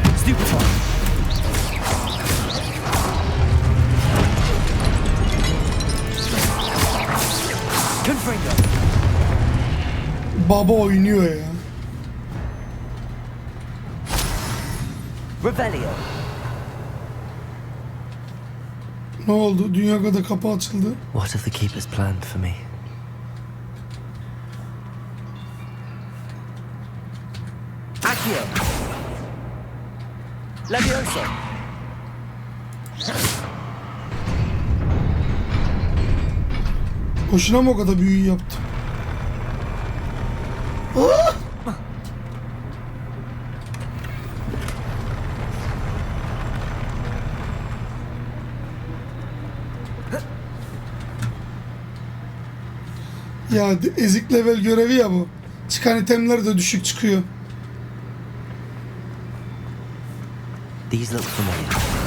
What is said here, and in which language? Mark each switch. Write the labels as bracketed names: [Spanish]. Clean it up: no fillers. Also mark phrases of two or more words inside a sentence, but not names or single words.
[Latin] Stupefy. Confringo. [Turkish] Baba oynuyor ya. [Latin] Revelio. [Turkish] Ne oldu? Dünya kadar kapı açıldı. [English] What have the keepers planned for me? [Latin] Accio. Levioso. [Turkish] Boşuna mı o kadar büyü yaptı? Ah! Ya ezik level görevi ya bu. Çıkan itemler de düşük çıkıyor. [English] These look familiar.